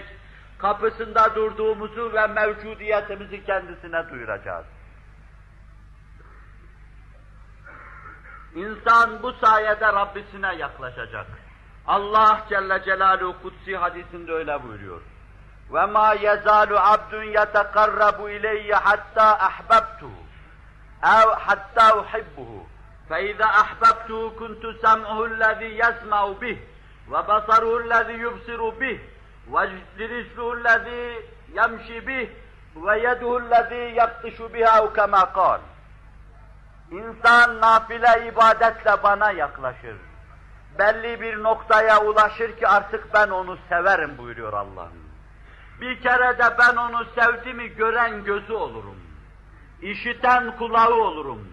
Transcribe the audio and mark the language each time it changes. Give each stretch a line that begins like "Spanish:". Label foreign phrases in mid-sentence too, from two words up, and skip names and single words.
Turkish: Kapısında durduğumuzu ve mevcudiyetimizi kendisine duyuracağız. İnsan bu sayede Rabbisine yaklaşacak. Allah Celle Celaluhu kutsi hadisinde öyle buyuruyor.
Arabic: وَمَا يَزَالُ عَبْدٌ يَتَقَرَّبُ اِلَيَّ حَتَّى أَحْبَبْتُهُ اَوْ حَتَّى أُحِبُّهُ فَإِذَا أَحْبَبْتُهُ كُنْتُ سَمْعُهُ الَّذِي يَسْمَعُ بِهِ وَبَصَرُهُ الَّذِي يُبْصِرُ بِهِ وَرِجْلُهُ الَّذِي يَمْشِي بِهِ وَيَدُهُ الَّذِي يَبْطِشُ بِهَا اَوْ كَمَا قَالَ.
Turkish: İnsan nafile ibadetle bana yaklaşır. Belli bir noktaya ulaşır ki artık ben onu severim buyuruyor Allah'ım. Bir kere de ben onu sevdiğimi gören gözü olurum. İşiten kulağı olurum.